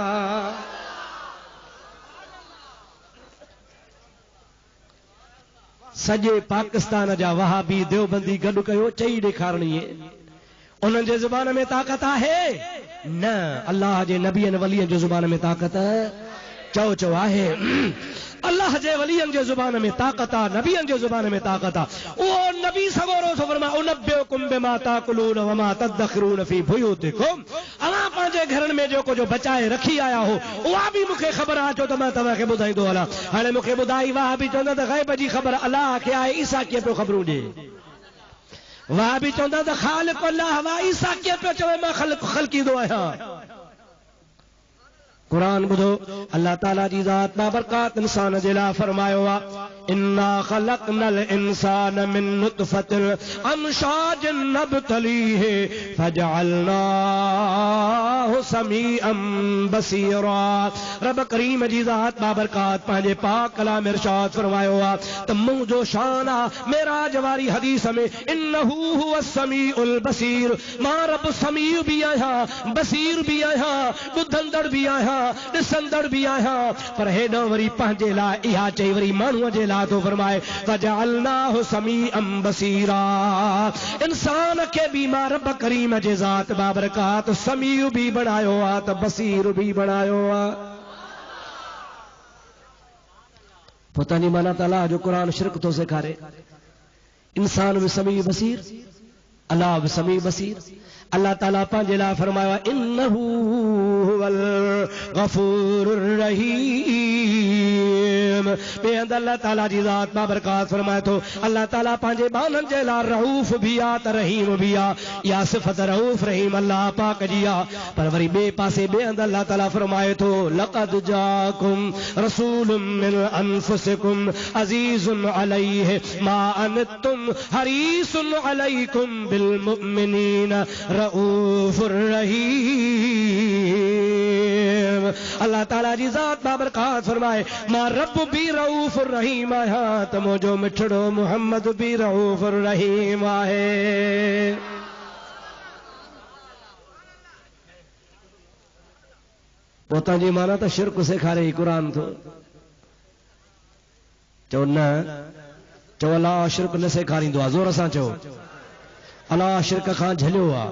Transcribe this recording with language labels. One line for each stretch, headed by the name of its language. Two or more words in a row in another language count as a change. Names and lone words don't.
Sindhi: सॼे पाकिस्तान जा वहाबी देवबंदी गॾु कयो चई ॾेखारणी उन्हनि जे ज़ुबान में ताक़त आहे न अल्लाह जे नबीअ वलीअ जो ज़ुबान में ताक़त चओ चओ आहे अल्लाह जे वलीअनि जे ज़ुबान में ताक़त आहे नबीअनि जे ज़ुबान में ताक़त आहे उहो नबी सगोरो थो फरमाए
Arabic: أنبئكم بما تأكلون وما تدخرون في بيوتكم
Sindhi: अवां पंहिंजे घरनि में जेको जो बचाए रखी आया हो उहा बि मूंखे ख़बर आहे छो त मां तव्हांखे ॿुधाईंदो हलां हाणे मूंखे ॿुधाई वाह बि चवंदा त ग़ैब जी ख़बर अल्लाह खे आहे ईसा कीअं पियो ख़बरूं ॾे वाह बि चवंदा त ख़ालिक़ अल्लाह वा ईसा कीअं पियो चवे मां ख़ल्क़ींदो आहियां कुरान ॿुधो अल्लाह ताला जी ज़ात बाबरकात इंसान जे लाइ फरमायो आहे
Arabic: إنا خلقنا الإنسان من نطفة أمشاج نبتليه فجعلناه سميعا بصيرا
Sindhi: रब करीम जी ज़ात बाबरकात पंहिंजे पाक कलाम इरशाद फरमायो आहे त मुंहिंजो शान आहे मेराज वारी हदीस में
Arabic: إنه هو السميع البصير
Sindhi: मां रब समीउ बि आहियां बसीर बि आहियां ॿुधंदड़ बि आहियां ॾिसंदड़ बि आहियां पर हेॾो वरी पंहिंजे लाइ इहा चई वरी माण्हूअ जे लाइ थो फरमाए
Arabic: فجعلناه سميعا بصيرا
Sindhi: इंसान खे बि मां रब करीम जे ज़ात बाबरकात समीउ बि बणायो आहे त बसीर बि बणायो आहे
Urdu: پتا نہیں
Sindhi: माना ताला जो कुरान शिरक तो सिखारे इंसान भी समी बसीर अल्लाह भी समी बसीर अल्लाह ताला पंहिंजे लाइ फरमायो
Arabic: إنه هو الغفور الرحيم.
Sindhi: ॿिए हंधि अल्लाह ताला जी ज़ात बाबरकात फरमाए थो अल्लाह ताला पंहिंजे बाननि जे लाइ रऊफ़ भी आहे त रहीम भी आहे। या सिफ़त रऊफ़ रहीम अल्लाह पाक जी आहे। पर वरी ॿिए पासे ॿिए हंधि अल्लाह ताला फरमाए थो
Arabic: لقد جاءكم رسول من أنفسكم عزيز عليه ما عنتم حريص عليكم بالمؤمنين رءوف رحيم.
Sindhi: अल्लाह ताला जी ज़ात बाबरकात फरमाए मां रब भी
Arabic: رءوف رحيم
Sindhi: आहियां त मुंहिंजो मिठड़ो मुहम्मद भी
Arabic: رءوف رحيم
Sindhi: आहे। पोतां जी माना त शिरक सेखारे क़ुरान थो चओ न चओ अलाह शिरक न सेखारींदो आहे ज़ोर सां चओ अलाह शिरक खां झलियो आहे।